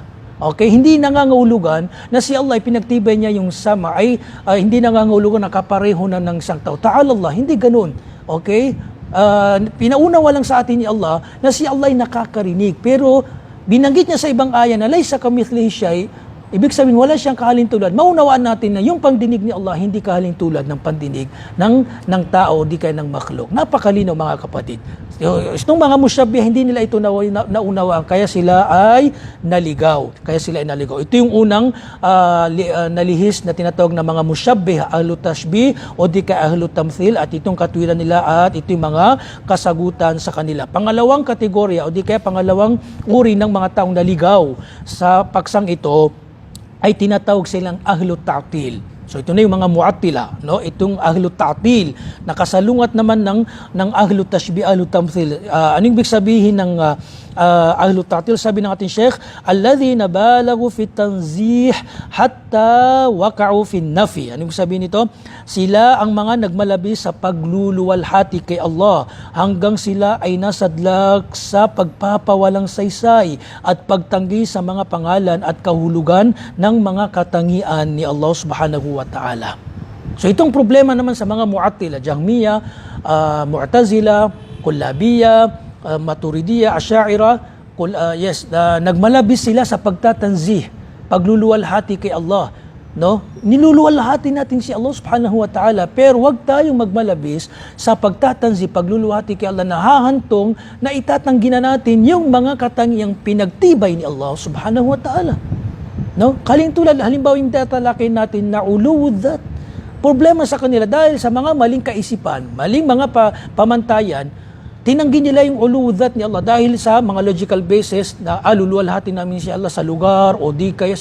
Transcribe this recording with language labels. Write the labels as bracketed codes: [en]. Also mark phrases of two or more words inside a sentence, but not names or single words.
[tl] Okay? Hindi nangangahulugan na si Allah ay pinagtibay niya yung sama ay hindi nangangahulugan na kapareho na ng isang tao. [ar] تعالى الله, [tl] hindi ganun. Okay? Pinaunawa lang sa atin ni Allah na si Allah ay nakakarinig. Pero binanggit niya sa ibang aya na [ar] ليس كمثله شيء', [tl] ibig sabihin wala siyang kahalintulad. Maunawaan natin na yung pagdinig ni Allah hindi kahalintulad ng pandinig ng tao, di kaya ng makhluk. Napakalinaw mga kapatid. Itong mga musyabbih, hindi nila ito naunawaan, kaya sila ay naligaw. Ito yung unang nalihis na tinatawag na mga musyabbih, [ar] أهل التشبيه [tl] o di kaya [ar] أهل التمثيل, [tl] at itong katwiran nila at ito yung mga kasagutan sa kanila. Pangalawang kategorya o di kaya pangalawang uri ng mga taong naligaw sa paksang ito ay tinatawag silang [ar] أهل التعطيل. [tl] So ito na yung mga mu'attila, no? Itong [ar] أهل التعطيل, [tl] nakasalungat naman ng [ar] أهل التشبيه, أهل التمثيل. [tl] Anong ibig sabihin ng [ar] أهل التعطيل? [tl] Sabi ng ating Sheikh, [ar] الذين بالغوا في التنزيه حتى وقعوا في النفي. [tl] Anong ibig sabihin nito? Sila ang mga nagmalabis sa pagluluwalhati kay Allah hanggang sila ay nasadlak sa pagpapawalang saysay at pagtanggi sa mga pangalan at kahulugan ng mga katangian ni Allah [ar] سبحانه وتعالى. [tl] So itong problema naman sa mga mu'attila, Jahmiya, Mu'tazila, Kullabiya, Maturidiyya, Asy'ariyya, nagmalabis sila sa pagtatanzih, pagluluwalhati kay Allah. No? Niluluwalhati natin si Allah [ar] سبحانه وتعالى, [tl] pero wag tayong magmalabis sa pagtatanzi, pagluluwalhati kay Allah na hahantong na itatanggi na natin yung mga katangiang pinagtibay ni Allah [ar] سبحانه وتعالى. [tl] No? Kalintulad, halimbawa yung tatalakay natin na uluwudat. Problema sa kanila dahil sa mga maling kaisipan, maling mga pamantayan, tinanggi nila yung uluwudat ni Allah dahil sa mga [en] logical basis [tl] na luluwalhati namin si Allah sa lugar o di kaya.